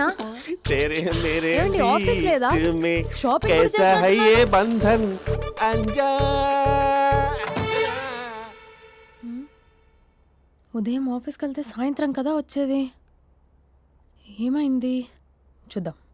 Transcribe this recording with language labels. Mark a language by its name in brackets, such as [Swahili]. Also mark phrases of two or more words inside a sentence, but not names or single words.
[Hindi] तेरे मेरे [Telugu] ఏమండి, ఆఫీస్ లేదా? [Hindi] बीच में [Telugu] షాపింగ్ కూడా [Hindi] कैसा है [Telugu] చేసినట్టున్నారు? [Hindi] ये बंधन अंजा. [Telugu] ఉదయం ఆఫీస్కి వెళ్తే సాయంత్రం కదా వచ్చేది. ఏమైంది చూద్దాం.